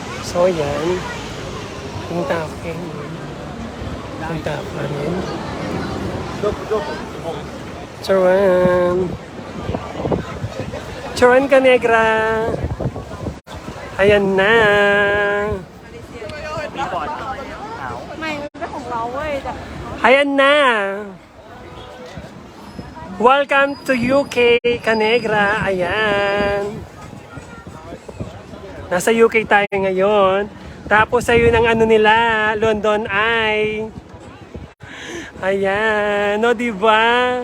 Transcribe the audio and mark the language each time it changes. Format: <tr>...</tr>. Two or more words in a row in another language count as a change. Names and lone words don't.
<tl>So, yan. Punta ako kayo. Punta ako namin. Charan. Charan ka, negra. Ayan na.</tl> <th>ไม่เป็นของเราเว้ยแต่</th> <tl>Ayan na.</tl> <en>Welcome to UK,</en> <tl>Kanegra. Ayan. Nasa UK tayo ngayon. Tapos ayun ang ano nila, London Eye. Ayan, no, diba?</tl>